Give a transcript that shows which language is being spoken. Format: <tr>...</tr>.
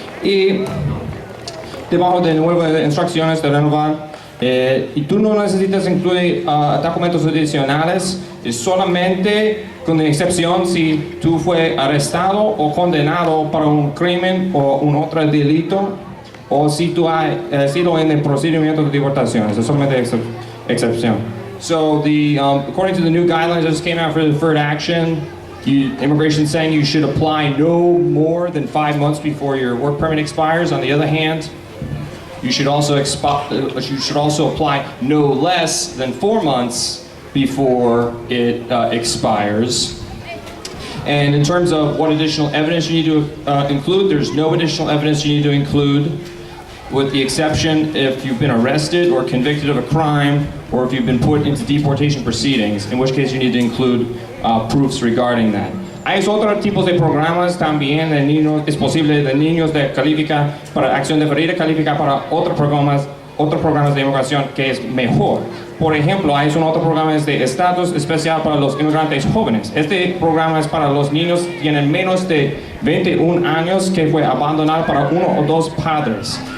<es>Y debajo de nuevas instrucciones de renovar, y tú no necesitas incluir documentos adicionales, solamente con excepción si tú fue arrestado o condenado para un crimen o un otro delito, o si tú has sido en el procedimiento de deportación. Eso es solamente excepción.</es> <en>So according to the new guidelines that just came out for deferred action, immigration saying you should apply no more than 5 months before your work permit expires. On the other hand, you should also apply no less than 4 months before it expires. And in terms of what additional evidence you need to include, there's no additional evidence you need to include, with the exception if you've been arrested or convicted of a crime, or if you've been put into deportation proceedings, in which case you need to include proofs regarding that.</en> <es>Hay otros tipos de programas también de niños, es posible de niños de calificar para acción deferida, calificar para otros programas de inmigración que es mejor. Por ejemplo, hay un otro programa de estatus especial para los inmigrantes jóvenes. Este programa es para los niños que tienen menos de 21 años que fue abandonado para 1 o 2 padres.</es>